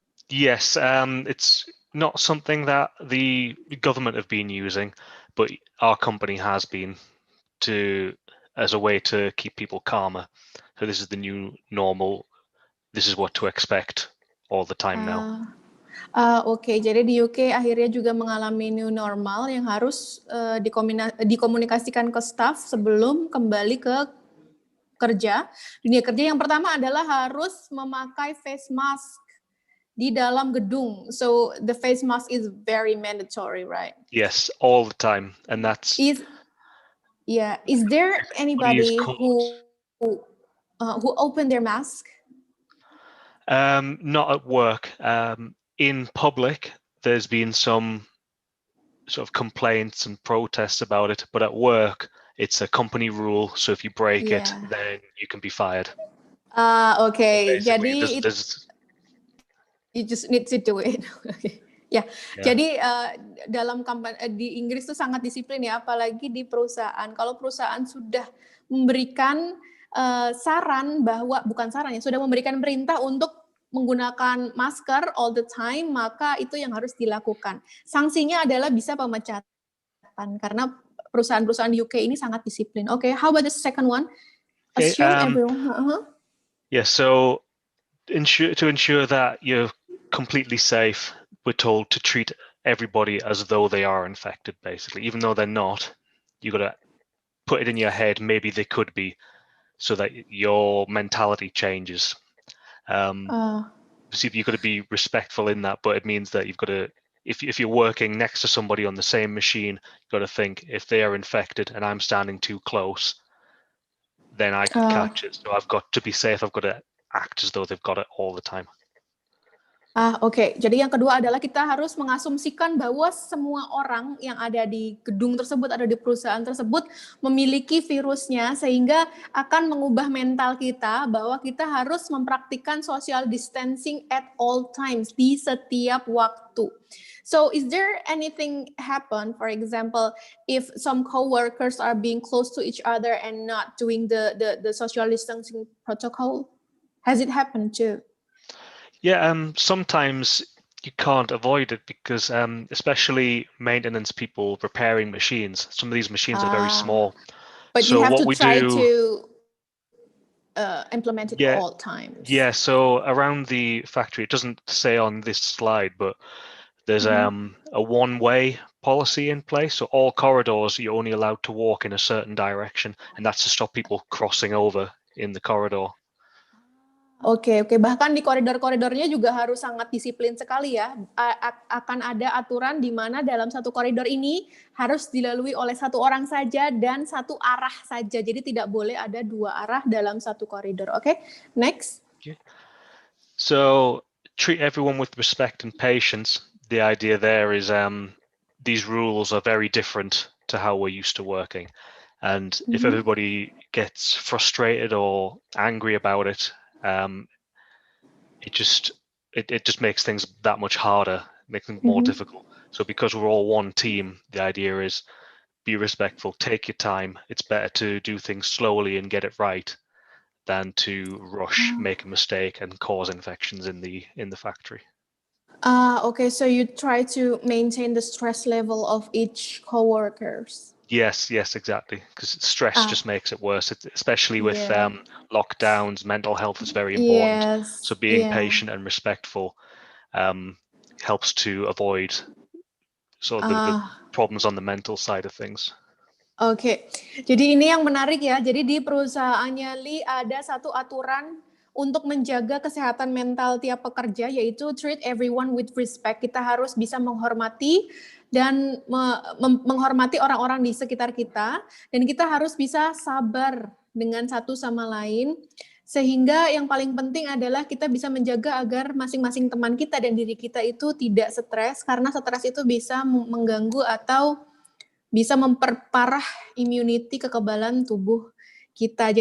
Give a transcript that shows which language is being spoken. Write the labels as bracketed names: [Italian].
[English] Yes. It's not something that the government have been using, but our company has been as a way to keep people calmer. So this is the new normal. This is what to expect all the time now. [Indonesian] Oke, jadi di UK akhirnya juga mengalami new normal yang harus dikomunikasikan ke staff sebelum kembali ke kerja. Dunia kerja yang pertama adalah harus memakai face mask di dalam gedung. [English] So the face mask is very mandatory, right? Yes, all the time, and that's. Is there anybody who opened their mask? Not at work. In public, there's been some sort of complaints and protests about it, but at work, it's a company rule. So if you break it, then you can be fired. Okay. Jadi you just need to do it. [Indonesian] Jadi dalam kampanye di Inggris itu sangat disiplin ya, apalagi di perusahaan. Kalau perusahaan sudah memberikan sudah memberikan perintah untuk menggunakan masker [English] all the time, [Indonesian] maka itu yang harus dilakukan. Sanksinya adalah bisa pemecatan karena perusahaan-perusahaan UK ini sangat disiplin. [English] Okay, how about the second one? Assume everyone. Yeah, so to ensure that you're completely safe, we're told to treat everybody as though they are infected, basically, even though they're not. You got to put it in your head, maybe they could be, so that your mentality changes. So you've got to be respectful in that, but it means that you've got to, if you're working next to somebody on the same machine, you've got to think, if they are infected and I'm standing too close, then I could catch it. So I've got to be safe. I've got to act as though they've got it all the time. [Indonesian] Oke. Jadi yang kedua adalah kita harus mengasumsikan bahwa semua orang yang ada di gedung tersebut, ada di perusahaan tersebut memiliki virusnya, sehingga akan mengubah mental kita bahwa kita harus mempraktikkan [English] social distancing at all times, [Indonesian] di setiap waktu. [English] So is there anything happen, for example, if some co-workers are being close to each other and not doing the social distancing protocol? Has it happened too? Yeah, sometimes you can't avoid it because especially maintenance people repairing machines, some of these machines are very small. But so you have what to we try do, to implement it all times. Yeah, so around the factory, it doesn't say on this slide, but there's a one-way policy in place. So all corridors, you're only allowed to walk in a certain direction, and that's to stop people crossing over in the corridor. [Indonesian] Oke. Bahkan di koridor-koridornya juga harus sangat disiplin sekali ya. Akan ada aturan di mana dalam satu koridor ini harus dilalui oleh satu orang saja dan satu arah saja. Jadi tidak boleh ada dua arah dalam satu koridor. Oke, next. [English] So treat everyone with respect and patience. The idea there is these rules are very different to how we're used to working. And if everybody gets frustrated or angry about it, it just makes things that much harder, makes things more difficult. So because we're all one team, the idea is be respectful, take your time. It's better to do things slowly and get it right than to rush, make a mistake, and cause infections in the factory. Okay, so you try to maintain the stress level of each co-workers. Yes, exactly. Because stress just makes it worse, especially with lockdowns. Mental health is very important. So being patient and respectful helps to avoid the problems on the mental side of things. [Indonesian] Oke. Jadi ini yang menarik ya. Jadi di perusahaannya Lee ada satu aturan untuk menjaga kesehatan mental tiap pekerja, yaitu [English] treat everyone with respect. [Indonesian] Kita harus bisa menghormati dan menghormati orang-orang di sekitar kita, dan kita harus bisa sabar dengan satu sama lain, sehingga yang paling penting adalah kita bisa menjaga agar masing-masing teman kita dan diri kita itu tidak stres, karena stres itu bisa mengganggu atau bisa memperparah immunity, kekebalan tubuh kita.